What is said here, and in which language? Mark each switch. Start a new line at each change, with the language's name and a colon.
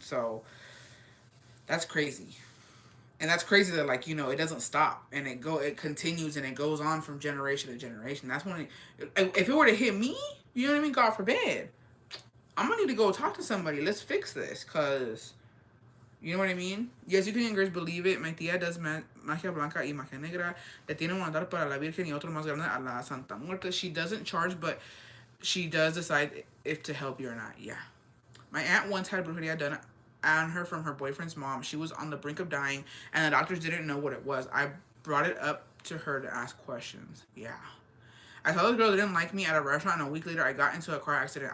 English: So that's crazy. And that's crazy that like, you know, it doesn't stop and it continues and it goes on from generation to generation. That's when if it were to hit me, you know what I mean? God forbid. I'm gonna need to go talk to somebody. Let's fix this cuz You know what I mean? Yes, you can encourage, believe it. My
Spanish: tía does magia blanca y magia negra. Le tiene un altar para la Virgen y otro más grande a la Santa Muerte.
English: She doesn't charge, but she does decide if to help you or not. Yeah. My aunt once had brujeria done on her from her boyfriend's mom. She was on the brink of dying, and the doctors didn't know what it was. I brought it up to her to ask questions. Yeah. I saw this girl that didn't like me at a restaurant, and a week later, I got into a car accident.